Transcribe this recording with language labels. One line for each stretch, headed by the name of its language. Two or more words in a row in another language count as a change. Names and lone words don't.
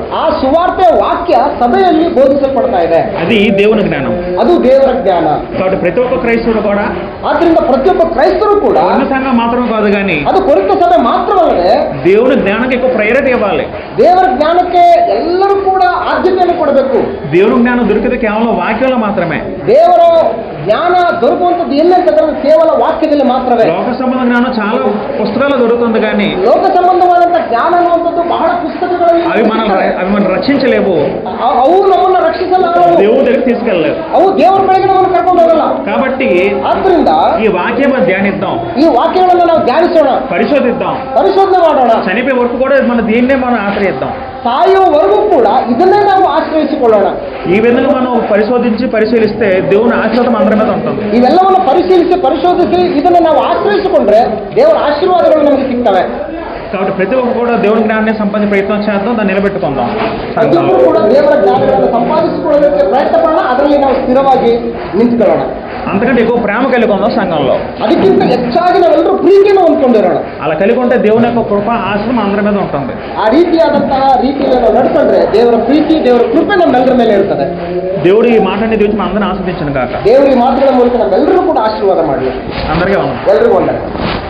Kannada: ಆ ಸುವಾರ್ತೆ ವಾಕ್ಯ ಸಭೆಯಲ್ಲಿ ಬೋಧಿಸಲ್ಪಡ್ತಾ ಇದೆ.
Telugu: అది దేవుని జ్ఞానం,
Kannada: ಅದು ದೇವರ ಜ್ಞಾನ.
Telugu: కాబట్టి ప్రతి ఒక్క క్రైస్తవుడు కూడా,
Kannada: ಆದ್ರಿಂದ ಪ್ರತಿಯೊಬ್ಬ ಕ್ರೈಸ್ತರು ಕೂಡ,
Telugu: అన్ని సంఘం మాత్రం కాదు కానీ
Kannada: ಅದು ಕೊರಿಂಥ ಸಭೆ ಮಾತ್ರವಲ್ಲದೆ
Telugu: దేవుని జ్ఞానానికి ఎక్కువ ప్రయారిటీ ఇవ్వాలి.
Kannada: ದೇವರ ಜ್ಞಾನಕ್ಕೆ ಎಲ್ಲರೂ ಕೂಡ ಆದ್ಯತೆಯನ್ನು ಕೊಡಬೇಕು.
Telugu: దేవుని జ్ఞానం దొరికితే కేవలం వాక్యంలో మాత్రమే.
Kannada: ದೇವರ ಜ್ಞಾನ ದೊರಕುವಂಥದ್ದು ಎಲ್ಲಂತಂದ್ರೆ ಕೇವಲ ವಾಕ್ಯದಲ್ಲಿ ಮಾತ್ರವೇ.
Telugu: లోక సంబంధ జ్ఞానం చాలా పుస్తకాలు దొరుకుతుంది కానీ
Kannada: ಲೋಕ ಸಂಬಂಧವಾದಂತ ಜ್ಞಾನ ಅನ್ನುವಂಥದ್ದು ಬಹಳ ಪುಸ್ತಕಗಳಲ್ಲಿ
Telugu: అవి మనం రక్షించలేవు.
Kannada: ಅವು ನಮ್ಮನ್ನು ರಕ್ಷಿಸಲಾರವು.
Telugu: దేవుడి దగ్గరికి తీసుకెళ్ళలేవు.
Kannada: ಅವು ದೇವರ ಕಡೆಗೆ ನಮ್ಮನ್ನು ಕರ್ಕೊಂಡು ಹೋಗಲ್ಲ.
Telugu: కాబట్టి
Kannada: ಆದ್ರಿಂದ
Telugu: ఈ వాక్యం ధ్యానిద్దాం,
Kannada: ಈ ವಾಕ್ಯಗಳನ್ನು ನಾವು ಧ್ಯಾನಿಸೋಣ,
Telugu: పరిశోధిద్దాం,
Kannada: ಪರಿಶೋಧನೆ ಮಾಡೋಣ.
Telugu: చనిపోయే వరకు కూడా దీన్నే మనం ఆశ్రయిద్దాం.
Kannada: ಸಾಯುವವರೆಗೂ ಕೂಡ ಇದನ್ನೇ ನಾವು ಆಶ್ರಯಿಸಿಕೊಳ್ಳೋಣ.
Telugu: ఈ విధంగా మనం పరిశీలిస్తే దేవుని ఆశీర్వాదం అందరి మీద ఉంటుంది.
Kannada: ಇವೆಲ್ಲವನ್ನು ಪರಿಶೋಧಿಸಿ ಇದನ್ನು ನಾವು ಆಶ್ರಯಿಸಿಕೊಂಡ್ರೆ ದೇವರ ಆಶೀರ್ವಾದಗಳು ನಮಗೆ ಸಿಗ್ತವೆ.
Telugu: కాబట్టి ప్రతి ఒక్కరు కూడా దేవుని జ్ఞానాన్ని సంపాదించే ప్రయత్నం చేద్దాం, దాన్ని నిలబెట్టుకుందాం.
Kannada: ಪ್ರತಿಯೊಬ್ಬರು ಕೂಡ ದೇವರ ಜ್ಞಾನಗಳನ್ನು ಸಂಪಾದಿಸಿಕೊಳ್ಳೋದಕ್ಕೆ ಪ್ರಯತ್ನ ಪಡೋಣ, ಅದರಲ್ಲಿ ನಾವು ಸ್ಥಿರವಾಗಿ ನಿಂತ್ಕೊಳ್ಳೋಣ.
Telugu: అంతకంటే ఎక్కువ ప్రేమ కలిగి ఉందాం సంఘంలో.
Kannada: ಅದಕ್ಕಿಂತ ಹೆಚ್ಚಾಗಿ ನಾವೆಲ್ಲರೂ ಪ್ರೀತಿಯನ್ನು ಹೊಂದ್ಕೊಂಡಿರೋಣ.
Telugu: అలా కలిగి ఉంటే దేవుని యొక్క కృప ఆశ్రమం అందరి మీద ఉంటుంది.
Kannada: ಆ ರೀತಿಯಾದಂತಹ ರೀತಿಯಲ್ಲಿ ನಾವು ನಡ್ಕೊಂಡ್ರೆ ದೇವರ ಪ್ರೀತಿ, ದೇವರ ಕೃಪೆ ನಮ್ಮೆಲ್ಲರ ಮೇಲೆ ಇರ್ತದೆ.
Telugu: దేవుడు ఈ మాటని దీవించి అందరిని ఆస్వాదించను కాక.
Kannada: ದೇವರು ಈ ಮಾತುಗಳ ಮೂಲಕ ನಮ್ಮೆಲ್ಲರೂ ಕೂಡ ಆಶೀರ್ವಾದ ಮಾಡಲಿ.
Telugu: అందరికీ వందనాలు.
Kannada: ಎಲ್ರಿಗೂ ವಂದನೆ.